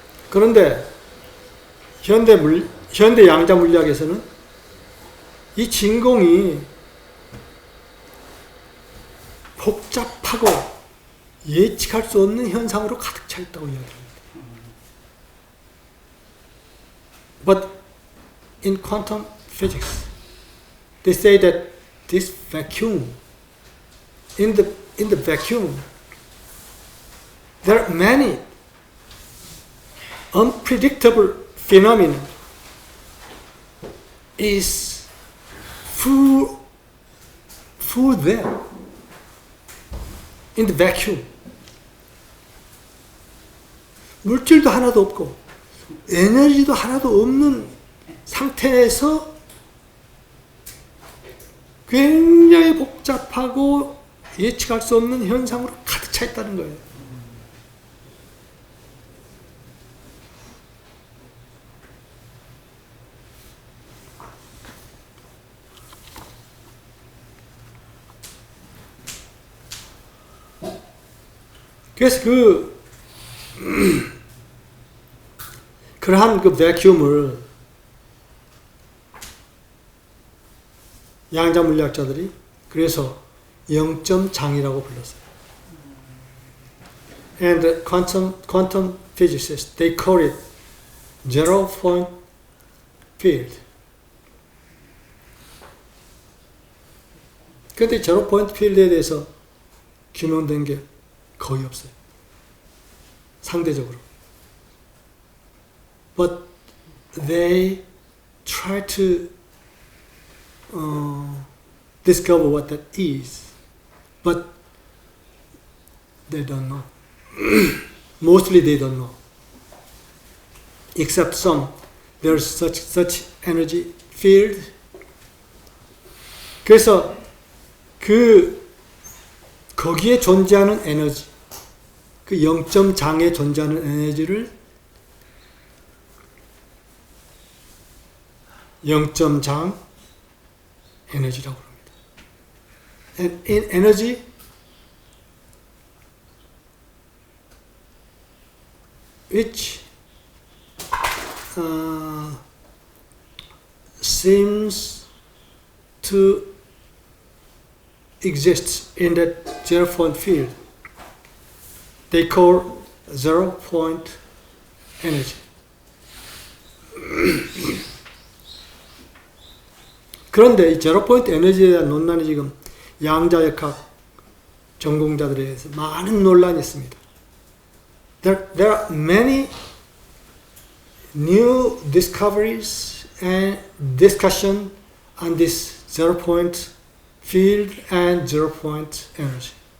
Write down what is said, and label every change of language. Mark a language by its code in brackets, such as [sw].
[ko] 그런데 현대 양자 물리학에서는 이 진공이 복잡하고 예측할 수 없는 현상으로 가득 차 있다고 이야기합니다. [en] But in quantum physics, they say that this vacuum, in the vacuum, there are many unpredictable phenomena is full there in the vacuum. [ko] 물질도 하나도 없고 에너지도 하나도 없는 상태에서 굉장히 복잡하고 예측할 수 없는 현상으로 가득 차 있다는 거예요. 그래서 그러한 그 베큐움을 양자 물리학자들이 그래서 영점장이라고 불렀어요. [en] And the quantum physicists, they call it zero point field. [ko] 근데 제로 포인트 필드에 대해서 규명된 게 거의 없어요. 상대적으로. [en] But they try to discover what that is. But they don't know. Mostly they don't know. Except some. There's such energy field. [ko] 그래서 거기에 존재하는 에너지, 그 영점장에 존재하는 에너지를 영점장 에너지라고 합니다. [en] And in energy, which seems to exist in that zero point field, they call zero point energy. [ko] 그런데 이 제로 포인트 에너지에 대한 논란이 지금 양자역학 전공자들에 의해서 많은 논란이 있습니다. [en] There are many new discoveries and discussion on this zero point field and zero point energy.